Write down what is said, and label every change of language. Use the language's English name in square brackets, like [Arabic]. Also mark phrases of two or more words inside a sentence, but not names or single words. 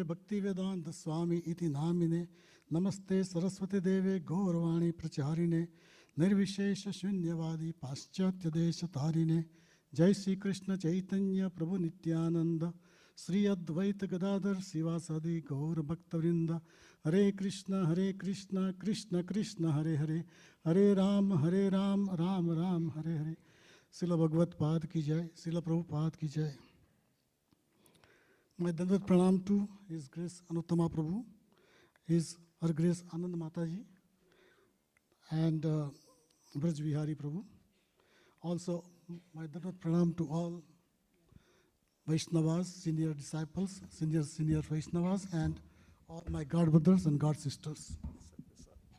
[Sanskrit] भक्तिवेदांत स्वामी इति नामिने नमस्ते सरस्वती देवे गौरवाणी प्रचारिणे निर्विशेष शून्यवादी पाश्चात्य देश तारिणे जय श्री कृष्ण चैतन्य प्रभु नित्यानंद श्री अद्वैत गदाधर शिवासादि गौर भक्तवृंद हरे कृष्ण कृष्ण कृष्ण हरे हरे हरे राम राम राम हरे हरे। [Hindi] श्रील भगवत पाद की जय, श्रील प्रभुपाद की जय। [English] My [Sanskrit] दण्डवत् प्रणाम [English] to His Grace Anuttama Prabhu, Her Grace Anand Mataji, and Braj Vihari Prabhu. Also, my [Sanskrit] दण्डवत् प्रणाम [English] to all Vaishnavas, senior disciples, senior Vaishnavas, and all my God brothers and God sisters.